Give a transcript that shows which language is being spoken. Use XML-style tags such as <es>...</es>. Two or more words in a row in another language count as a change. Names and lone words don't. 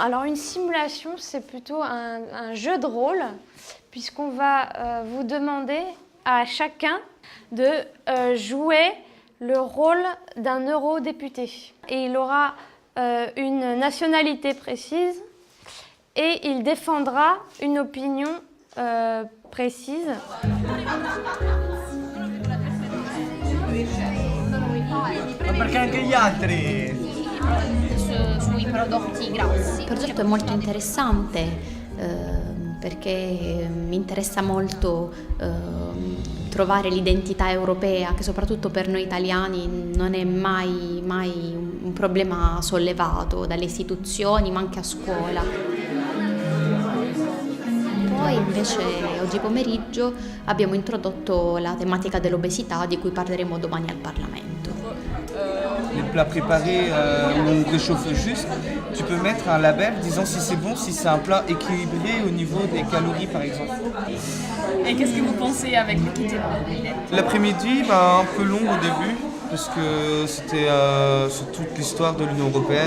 <fr>Alors une simulation, c'est plutôt un jeu de rôle, puisqu'on va vous demander à chacun de jouer le rôle d'un eurodéputé. Et il aura une nationalité précise et il défendra une opinion précise.</fr> <it>Perché anche gli altri sui prodotti grossi. Il progetto è molto interessante perché mi interessa molto trovare l'identità europea, che soprattutto per noi italiani non è mai un problema sollevato dalle istituzioni, ma anche a scuola. Poi invece oggi pomeriggio abbiamo introdotto la tematica dell'obesità, di cui parleremo domani al Parlamento.</it> <fr>Les plats préparés où on réchauffe juste, tu peux mettre un label disant si c'est bon, si c'est un plat équilibré au niveau des calories par exemple. Et qu'est-ce que vous pensez avec l'équité? L'après-midi, un peu long au début, parce que c'était sur toute l'histoire de l'Union européenne.</fr>